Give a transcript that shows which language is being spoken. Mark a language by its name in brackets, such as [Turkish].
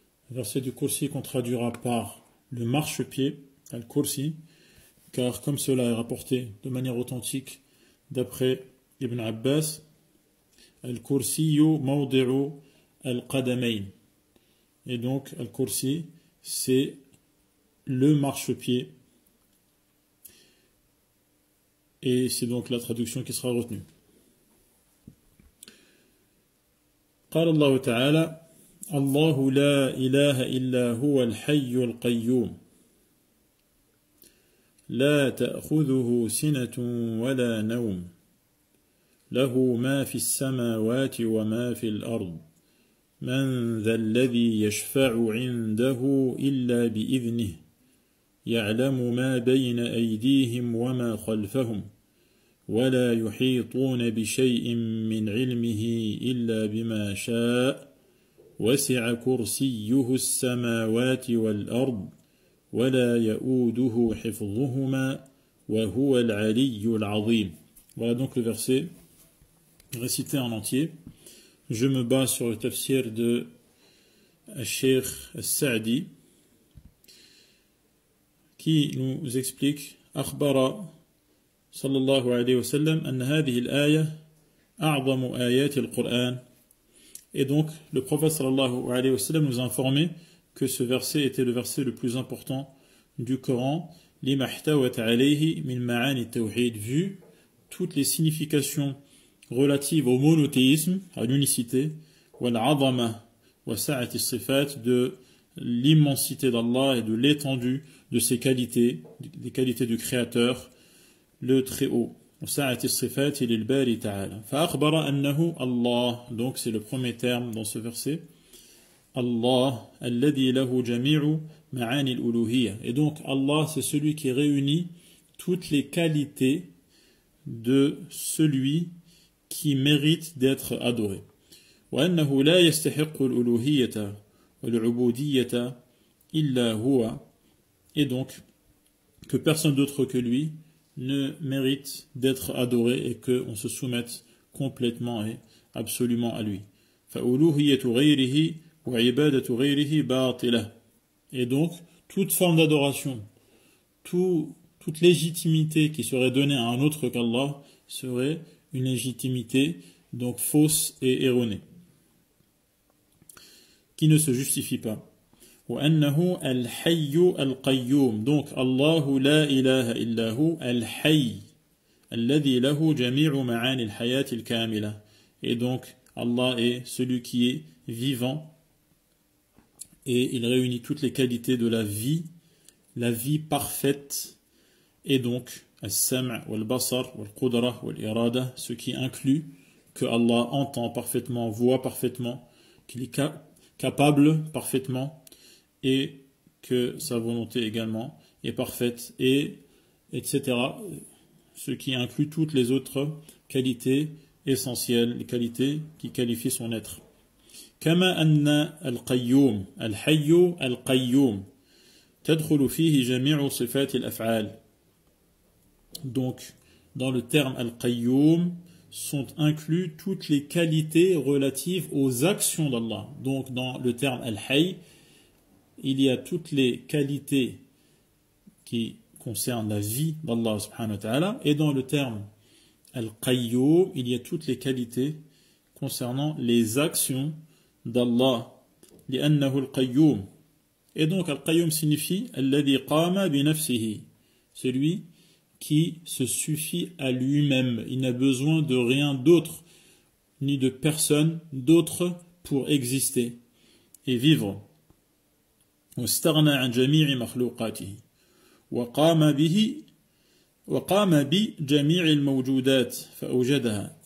[French] Le verset du Kursi qu'on traduira par le marchepied, al-Kursi, car comme cela est rapporté de manière authentique d'après Ibn Abbas, [Arabic] al-Kursiyu mawdi'u al-Qadamayn. [French] Et donc al-Kursi, c'est le marchepied. Et c'est donc la traduction qui sera retenue. [Arabic] قال الله تعالى الله لا إله إلا هو الحي القيوم لا تأخذه سنة ولا نوم له ما في السماوات وما في الأرض من ذا الذي يشفع عنده إلا بإذنه يعلم ما بين أيديهم وما خلفهم ولا يحيطون بشيء من علمه إلا بما شاء وسع كرسيه السماوات والأرض ولا يؤوده حفظهما وهو العلي العظيم. [French] Voilà donc le verset récité en entier. Je me base sur le tafsir de Cheikh Al-Sa'di qui nous explique [Arabic] أخبر صلى الله عليه وسلم أن هذه الآية أعظم آيات القرآن. [French] Et donc le prophète sallallahu alayhi wa sallam nous a informé que ce verset était le verset le plus important du Coran, [Arabic] لما احتوت عليه من معاني التوحيد, [French] vu toutes les significations relatives au monothéisme, à l'unicité, [Arabic] والعظمة وسعة الصفات, [French] de l'immensité d'Allah et de l'étendue de ses qualités, des qualités du Créateur, le Très-Haut. [Arabic] وسعة الصفات للباري تعالى. فأخبر أنه الله, [French] donc c'est le premier terme dans ce verset, Allah [Arabic] الذي له جميع معاني الألوهية. [French] Et donc Allah, c'est celui qui réunit toutes les qualités de celui qui mérite d'être adoré. [Arabic] وأنه لا يستحق الألوهية والعبودية إلا هو. [French] Et donc que personne d'autre que lui ne mérite d'être adoré et qu'on se soumette complètement et absolument à lui. [Arabic] فألوهية غيره وعبادة غيره باطلة. [French] Et donc toute forme d'adoration, toute légitimité qui serait donnée à un autre qu'Allah serait une légitimité donc fausse et erronée, qui ne se justifie pas. [Arabic] وأنه الحي القيوم, donc الله لا إله إلا هو الحي الذي له جميع معاني الحياة الكاملة. [French] Et donc Allah est celui qui est vivant et il réunit toutes les qualités de la vie parfaite, et donc [Arabic] السمع والبصر والقدرة والإرادة, [French] ce qui inclut que Allah entend parfaitement, voit parfaitement, qu'il est capable parfaitement, et que sa volonté également est parfaite, et etc. Ce qui inclut toutes les autres qualités essentielles, les qualités qui qualifient son être. [Arabic] كما أن القيوم الحي القيوم تدخل فيه جميع صفات الأفعال. [French] Donc dans le terme al-Qayyum sont inclus toutes les qualités relatives aux actions d'Allah. Donc dans le terme al-Hayy, il y a toutes les qualités qui concernent la vie d'Allah subhanahu wa ta'ala, et dans le terme Al-Qayyum, il y a toutes les qualités concernant les actions d'Allah. [Arabic] لأنه القيوم. [French] Et donc, Al-Qayyum signifie [Arabic] الذي قام بنفسه, [French] celui qui se suffit à lui-même. Il n'a besoin de rien d'autre, ni de personne d'autre pour exister et vivre. [Arabic] واستغنى عن جميع مخلوقاته وقام بجميع الموجودات فأوجدها.